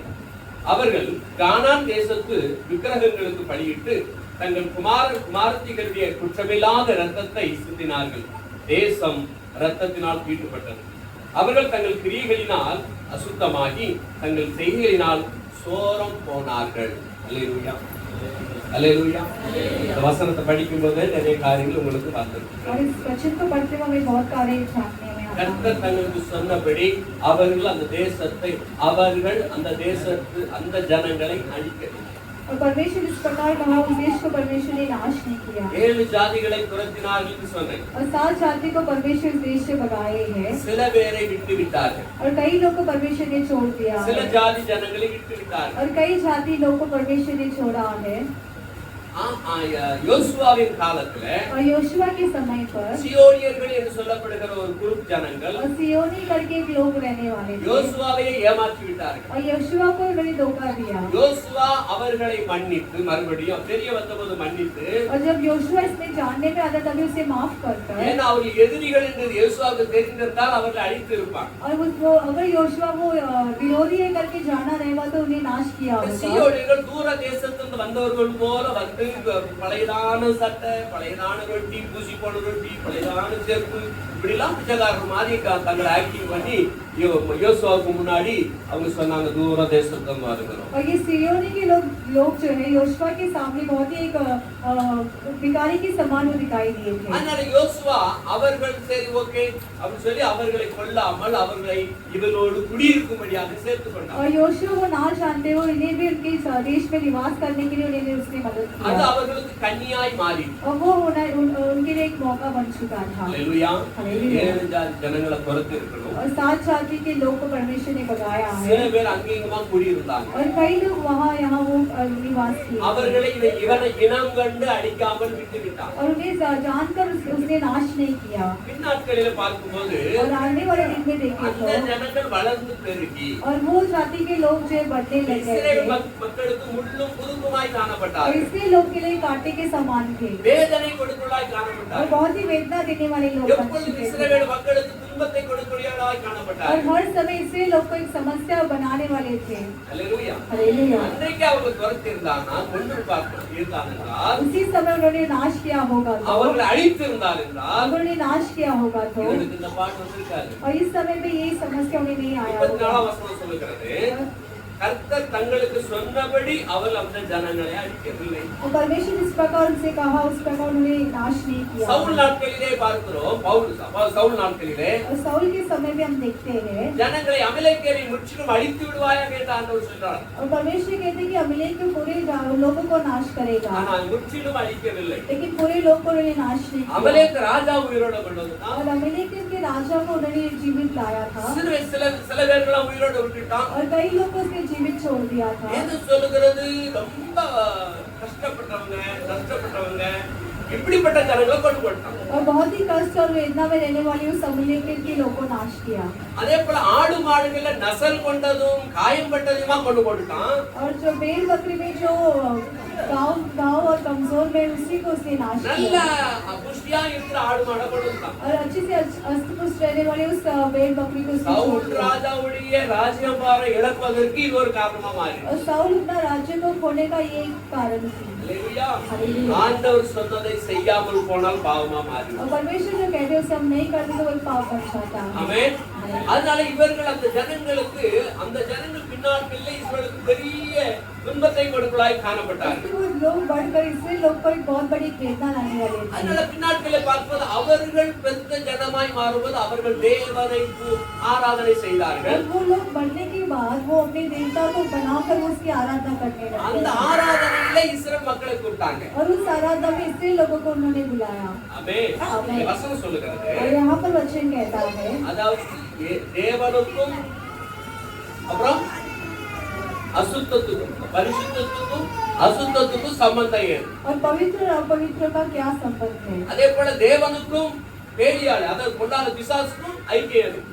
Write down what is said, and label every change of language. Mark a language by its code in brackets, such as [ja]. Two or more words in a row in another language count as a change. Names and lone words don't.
[ta] அவர்கள் கானான் தேசத்து விக்கிரகங்களுக்கு பலியிட்டு தங்கள் குமாரத்திகளுடைய குற்றமில்லாத இரத்தத்தை சிந்தினார்கள். தேசம் இரத்தத்தினால் தீட்டுப்பட்டது. அவர்கள் தங்கள் கிரியைகளினால் அசுத்தமாகி தங்கள் செய்கைகளினால் சோரம் போனார்கள். அல்லேலூயா, அல்லேலூயா. இந்த வசனத்தை படிக்கும் போது நிறைய காரியங்கள் உங்களுக்கு வந்திருக்கு. [hi] और इस वचन को पढ़ते हुए हमें बहुत कार्य जानने में आता है। [ta] கர்த்தர் தங்களுக்கு சொன்னபடி அவர்கள் அந்த தேசத்து அந்த ஜனங்களை அழிக்கவில்லை. [hi] और परमेश्वर इस प्रकार कहा उस देश को परमेश्वर ने नाश नहीं किया [ta] 7 ஜாதிகளை துரத்தினார்கள் என்று சொன்னேன். [hi] और 7 जाति को परमेश्वर इस देश से भगाए हैं [ta] சில பேரை விட்டு விட்டார்கள், [hi] और कई लोग को परमेश्वर ने छोड़ दिया [ta] சில [hi] है [ta] ஜாதி ஜனங்களை விட்டு விட்டார்கள். [hi] और कई जाति लोग को परमेश्वर ने छोड़ा है। [ta] யோசுவாவின் காலத்துல [hi] और योशुआ के समय पर [ta] சியோனியர்கள் என்று சொல்லப்படுகிற ஒரு குரூப் ஜனங்கள் [hi] और सियोनी करके एक लोग रहने वाले थे [ta] யோசுவாவையே ஏமாற்றி விட்டார்கள். [hi] और योशुआ को उन्होंने धोखा दिया [ta] யோசுவா அவர்களை மன்னித்து மறுபடியும் தெரிய வந்தபோது மன்னித்து, [hi] और जब योशुआ इसमें जानने में आता तभी उसे माफ करकर [ta] ஏன்னா அவர்கள் எதிரிகள் என்று யோசுவாவுக்கு தெரிந்திருந்தால் அவர்களை அழித்து இருப்பாங்க. [hi] और वो अगर योशुआ वो विरोधी है करके जाना रहेगा तो उन्हें नाश किया होगा [ta] சியோனியர்கள் தூர தேசத்திலிருந்து வந்தவர்கள் போல வந்து பழையதான சட்டை, பழையதான ரொட்டி, பூசி போன ரொட்டி, பழையதான செருப்பு, இப்படி எல்லாம் பிச்சைக்காரர் மாதிரி தங்களை ஆக்டிங் பண்ணி யோசுவாவுக்கு முன்னாடி அவங்க சொன்னாங்க தூர தேசத்திலிருந்து வருகிறோம். [hi] और ये सियोनी के लोग जो है योशुआ के सामने बहुत ही एक भिखारी के समान वो दिखाई दिए थे [ta] அதனால யோசுவா அவர்கள் சரி ஓகே அப்படின்னு சொல்லி அவர்களை கொல்லாமல் அவர்களை இவர்களோடு குடியிருக்கும்படியாக சேர்த்துக் கொண்டார். [hi] और योशुआ वो ना जानते हो इन्हें भी उनके देश में निवास करने के लिए उन्हें उसने मदद [ta] அது [hi] किया [ta] அவர்களுக்கு கன்னியாய் மாறி. [hi] और वो उनके लिए एक मौका बन चुका था [ta] ஹல்லேலூயா. ஹல்லேலூயா. ஏழு ஜனங்களை பொறுத்து இருக்கணும். [hi] और 7 जाति के लोग को परमेश्वर ने भगाया है [ta] சில பேர் அங்கேயுமா குடியிருந்தாங்க. [hi] और कई लोग वहाँ यहाँ वो निवास किए [ta] அவர்களை இவனை இனம் கண்டு அடிக்காமல் விட்டு விட்டான். [hi] और उन्हें जानकर उसने नाश नहीं किया [ta] பின்னாட்களில பார்க்கும்போது [hi] और आने वाले दिन में देखे [ta] அந்த [hi] तो [ta] ஜனங்கள் வளர்ந்து பெருகி [hi] और वो जाति के लोग जो है बढ़ने लग गए [ta] இஸ்ரவேல் [hi] थे [ta] மக்களுக்கு முள்ளும் குறுக்குமாய் [hi] और [ta] காணப்பட்டார்கள். [hi] इसलिए लोग के लिए कांटे के समान थे [ta] வேதனை கொடுக்கலாய் [hi] और [ta] காணப்பட்டார்கள். [hi] बहुत ही वेदना देने वाले लोग बन [ta] எப்பொழுது [hi] चुके थे [ta] இஸ்ரவேல் மக்களுக்கு துன்பத்தை கொடுக்கலாய் [hi] और [ta] காணப்பட்டார்கள். [hi] हर समय इसलिए लोग को एक समस्या बनाने वाले थे [ta] ஹல்லேலூயா. [hi] हालेलुया [ta] அன்றைக்கு அவங்க துரத்தி இருந்தாங்கன்னா கொண்டு இருந்தான் என்றால் [hi] उसी समय उन्होंने नाश किया होगा तो [ta] அவர்களை அழித்து இருந்தார் என்றால் [hi] उन्होंने नाश किया होगा तो [ta] இவனுக்கு இந்த பாட்டு வந்திருக்காது. [hi] और इस समय में ये समस्या उन्हें नहीं आया 24 होगा [ta] வசனம் சொல்லுகிறது, கர்த்தர் தங்களுக்கு சொன்னபடி அவர் அந்த ஜனங்களை அழிக்கவில்லை. [hi] और परमेश्वर इस प्रकार उनसे कहा उस प्रकार उन्होंने नाश नहीं किया [ta] சவுல் நாட்களிலே பார்க்கிறோம், சவுல் நாட்களிலே [hi] और साउल के समय में हम देखते हैं [ta] ஜனங்களை அமலேக்கியரை முற்றிலும் அழித்து விடுவாயாக என்று ஆண்டவர் சொல்றார். [hi] और परमेश्वर कहते हैं कि अमिलेख के पूरे लोगों को नाश करेगा [ta] ஆனால் முற்றிலும் अழிக்கவில்லை. [hi] लेकिन पूरे लोग को उन्होंने नाश नहीं किया [ta] அமலேக் ராஜா உயிரோட கொண்டதுதான். [hi] और अमिलेख के राजा को उन्होंने जीवित लाया था [ta] சில பேர்களாம் உயிரோட விட்டுட்டான். [hi] और कई लोग को उसने जीवित छोड़ दिया था [ta] எது சொல்லுகிறது, ரொம்ப கஷ்டப்பட்டவங்க இப்படிப்பட்ட ஜனங்களை கொண்டு போட்டான். [hi] और बहुत ही कष्ट और वेदना में रहने वाली उस अमिलेख के लोग को नाश किया [ta] அதே போல ஆடு மாடுகள்ல நசல் கொண்டதும் காயம் பட்டதுமா கொண்டு போட்டுட்டான். [hi] और जो भेड़ बकरी में जो गांव और कमजोर में उसी को उसने नाश [ta] நல்ல [hi] किया [ta] புஷ்டியா இருக்கிற ஆடு மாடை கொண்டுட்டான். [hi] और अच्छे से अस्तपुष्ट रहने वाले उस भेड़ बकरी को उसने छोड़ [ta] சவுல் [hi] दिया [ta] ராஜாவுடைய ராஜ்யபாரம் இழப்பதற்கு இது ஒரு காரணமா மாறி. [hi] और साउल अपना राज्य को खोने का ये एक कारण थी [ta] அல்லேலூயா. [hi] हालेलुया। [ta] ஆண்டவர் சொன்னதை செய்யாமல் போனால் பாவமா மாறி. [hi] और परमेश्वर जो कहते हैं उसे हम नहीं करते तो वो पाप बन जाता है [ta] ஆமென். அதனால இவர்கள் அந்த ஜனங்களுக்கு அந்த ஜனங்கள் பின்னாட்களில் இவர்களுக்கு பெரிய துன்பத்தை கொடுக்கலாய் காணப்பட்டார்கள். [hi] इसलिए वो लोग बढ़कर इससे लोग पर एक बहुत बड़ी वेदना लाने वाले थे [ta] அதனால பின்னாட்களை பார்க்கும்போது அவர்கள் பெருத்த ஜனமாய் மாறும்போது அவர்கள் தேவனை ஆராதனை செய்தார்கள். [hi] और वो लोग बढ़ने के बाद वो अपने देवता को बनाकर वो उसकी आराधना करने [ta] அந்த [hi] लगे [ta] ஆராதனையில இஸ்ரவேல் மக்களை கூப்பிட்டாங்க. [hi] और उस आराधना में इसलिए लोगों को उन्होंने बुलाया [ta] ஆமென். ஆமென். வசனம் சொல்லுகிறது, [hi] और यहाँ पर वचन कहता है [ta] அதாவது தேவனுக்கும் அப்புறம் அசுத்தத்துக்கும் பரிசுத்தத்துக்கும் அசுத்தத்துக்கும் சம்பந்தம் ஏது. [hi] और पवित्र और अपवित्र का क्या संबंध है [ta] அதே போல தேவனுக்கும் பேலியாள் அதாவது பொல்லாத பிசாசுக்கும் ஐக்கியம் ஏது.